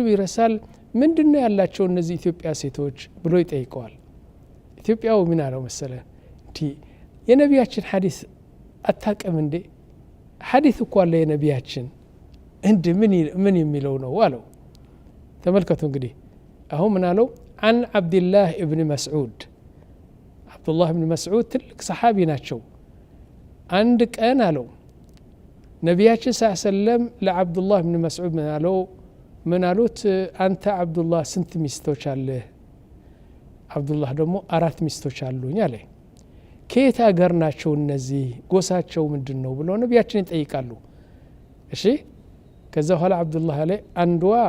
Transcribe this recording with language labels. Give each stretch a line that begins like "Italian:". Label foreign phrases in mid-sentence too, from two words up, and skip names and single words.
Amharic: ይረሳል ምንድነው ያላቸው እነዚህ ኢትዮጵያ ሴቶች ብሎ ይጠይቀዋል ኢትዮጵያው ምን አለው መሰለ እንዴ የነቢያችን ሐዲስ አታቀም እንዴ ሐዲስ እኮ አለ የነቢያችን እንዴ ምን የሚለው ነው አለው ተመልከቱ እንግዲህ አሁን ምን አለው
Arabic: عن عبد الله
Amharic: ابن مسعود عبد الله ابن مسعود ትልቅ ሰሃቢ ናቸው አንድ ቀን አለው ነቢያችን ሰለም ለአብዱላህ ابن مسعود ምን አሉት አንተ አብዱላህ ስንት ሚስቶች አለህ አብዱላህ ደግሞ 4 ሚስቶች አሉኝ አለ ከየት ሀገር ናቸው እነዚህ ጎሳቸው ምንድነው ብሎ ነቢያችን ይጠይቃሉ እሺ ከዛ በኋላ አብዱላህ አለ አንዷ